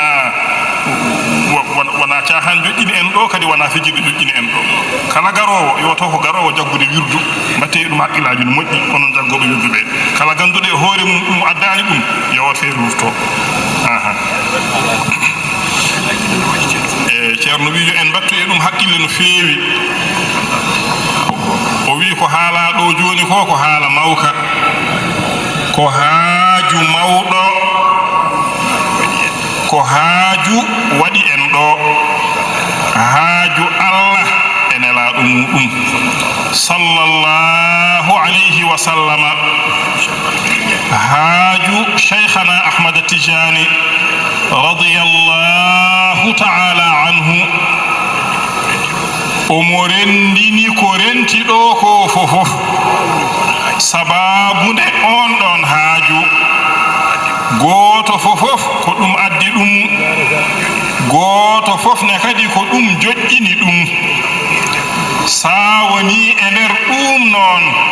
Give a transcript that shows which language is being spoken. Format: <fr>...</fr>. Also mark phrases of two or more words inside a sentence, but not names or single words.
<ff>wona caahan joƴƴini en ɗo kadi wona fijirde joƴƴini en ɗo kala garowo yo taw ko garowo jaggude wirdu mbatte ɗum haqqillaji no moƴƴi onon jaggoɓe wirdu ɓe kala ganduɗo e hoore mum ɗum addani ɗum yo feere wurto e ceerno wijo en mbattu e ɗum haqqille no feewi o wi ko haala ɗo joni ko haala mawka ko haaju mawɗo ko haaju waɗi en ɗo haaju allah e nelaɗo muɗum</ff> <ar>صلى الله عليه وسلم</ar> <ff>haaju cheikhana ahmad tijani</ff> <ar>رضي الله تعالى عنه</ar> <ff>omo rendini ko renti ɗo ko fofof sababude on ɗon haaju gooto fofof ko ɗum addi ɗum gooto fof ne kadi ko ɗum joƴƴini ɗum sa woni e nder ɗum noon</ff>